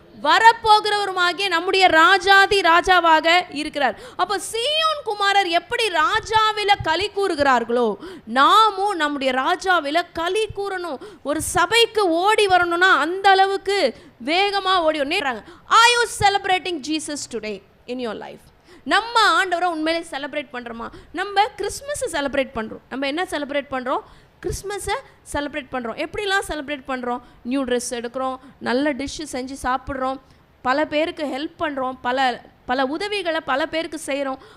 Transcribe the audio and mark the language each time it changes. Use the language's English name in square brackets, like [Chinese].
[Tamil] வரப்போகிறவருமாகிய நம்முடைய ராஜாதி ராஜாவாக இருக்கிறார். அப்போ சீயோன் குமாரர் எப்படி ராஜாவில களி கூறுகிறார்களோ நாமும் நம்முடைய ராஜாவில களி கூறணும். ஒரு சபைக்கு ஓடி வரணும்னா அந்த அளவுக்கு வேகமா ஓடி வரணும். [English] Are you celebrating Jesus today in your life? [Tamil] நம்ம ஆண்டவரை உண்மையிலே செலிப்ரேட் பண்ணுறோமா? நம்ம கிறிஸ்மஸை செலிப்ரேட் பண்ணுறோம். நம்ம என்ன செலிப்ரேட் பண்ணுறோம்? கிறிஸ்மஸை செலிப்ரேட் பண்ணுறோம். எப்படிலாம் செலிப்ரேட் பண்ணுறோம்? நியூ ட்ரெஸ் எடுக்கிறோம், நல்ல டிஷ்ஷு செஞ்சு சாப்பிட்றோம், பல பேருக்கு ஹெல்ப் பண்ணுறோம், பல உதவிகளை பல பேருக்கு செய்கிறோம்.